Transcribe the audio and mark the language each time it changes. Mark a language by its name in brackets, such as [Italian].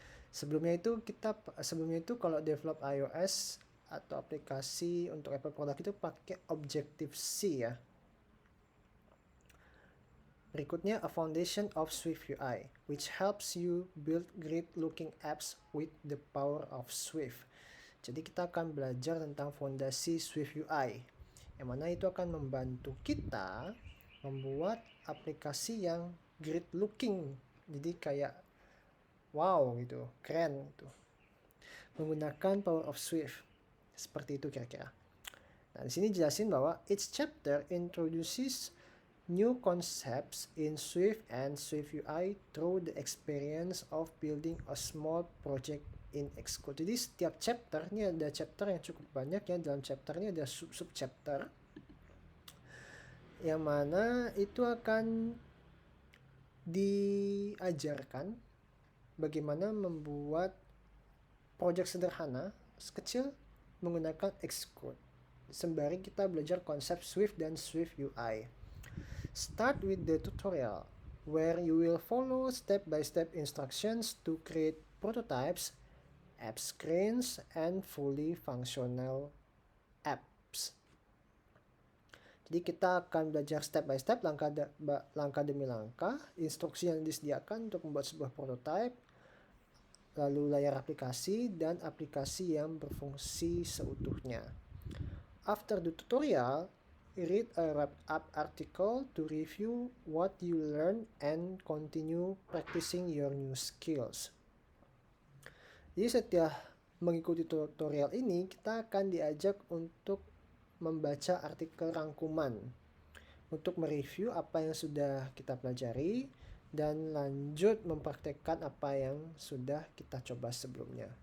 [Indonesian] Sebelumnya itu kalau develop iOS atau aplikasi untuk Apple product itu pakai Objective-C ya. [English] Berikutnya, a foundation of SwiftUI, which helps you build great looking apps with the power of Swift. [Indonesian] Jadi kita akan belajar tentang fondasi SwiftUI, yang mana itu akan membantu kita membuat aplikasi yang great looking. Jadi kayak wow gitu, keren gitu. Menggunakan power of Swift. Seperti itu kira-kira. Nah, di sini jelasin bahwa [English] each chapter introduces new concepts in Swift and SwiftUI through the experience of building a small project in Xcode. [Indonesian] Jadi setiap chapter, ini ada chapter yang cukup banyak ya. Dalam chapter ini ada sub chapter yang mana itu akan diajarkan bagaimana membuat project sederhana sekecil menggunakan Xcode. Sembari kita belajar konsep Swift dan SwiftUI. [English] Start with the tutorial, where you will follow step-by-step instructions to create prototypes, app screens, and fully functional apps. [Indonesian] Jadi kita akan belajar step by step, langkah demi langkah, instruksi yang disediakan untuk membuat sebuah prototype, lalu layar aplikasi, dan aplikasi yang berfungsi seutuhnya. [English] After the tutorial, read a wrap-up article to review what you learned and continue practicing your new skills. [Indonesian] Jadi setiap mengikuti tutorial ini, kita akan diajak untuk membaca artikel rangkuman untuk mereview apa yang sudah kita pelajari dan lanjut mempraktekkan apa yang sudah kita coba sebelumnya.